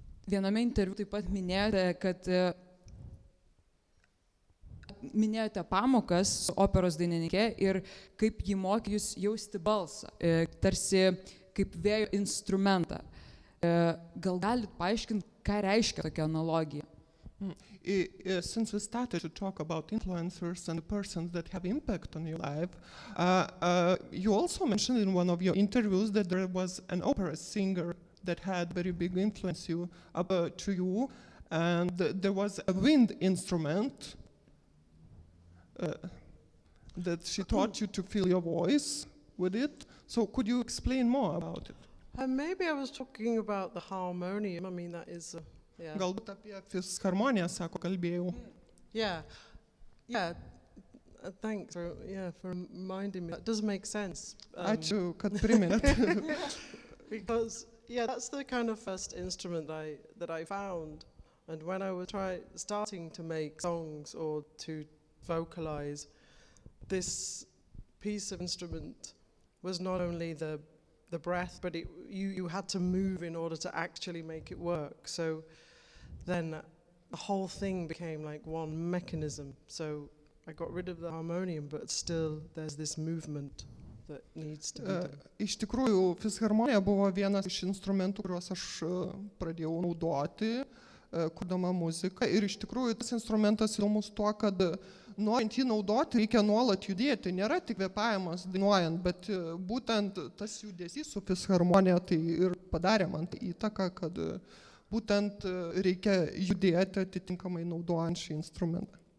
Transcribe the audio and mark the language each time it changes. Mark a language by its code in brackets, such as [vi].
[lt] Viename interviu taip pat minėjote, kad minėjote pamokas operos dainininkė ir kaip ji mokė jūs jausti balsą, tarsi kaip vėjo instrumentą. Gal galit paaiškinti, ką reiškia tokia analogija? [en] Since we started to talk about influencers and the persons that have impact on your life, you also mentioned in one of your interviews that there was an opera singer that had very big influence to you, and there was a wind instrument that she taught you to feel your voice with it. So could you explain more about it? Maybe I was talking about the harmonium. I mean, that is... Yeah. [lt] Galbūt apie fisharmoniją, sako, kalbėjau. [en] Yeah. Thanks for reminding me. That does make sense. [lt] Ačiū, kad priminėt. [en] Because that's the kind of first instrument that I found, and when I was starting to make songs or to vocalize, this piece of instrument was not only the breath, but you had to move in order to actually make it work. So then the whole thing became like one mechanism. So I got rid of the harmonium, but still there's this movement that needs to be done. [lt] Iš tikrųjų, fisharmonija buvo vienas iš instrumentų, kuriuos aš pradėjau naudoti, kurdama muziką. Ir iš tikrųjų tas instrumentas įdomus tuo, kad norint jį naudoti, reikia nuolat judėti. Nėra tik kvėpavimas dainuojant, bet būtent tas judesys su fisharmonija tai ir padarė man įtaką, kad būtent reikia judėti atitinkamai naudojant šį instrumentą.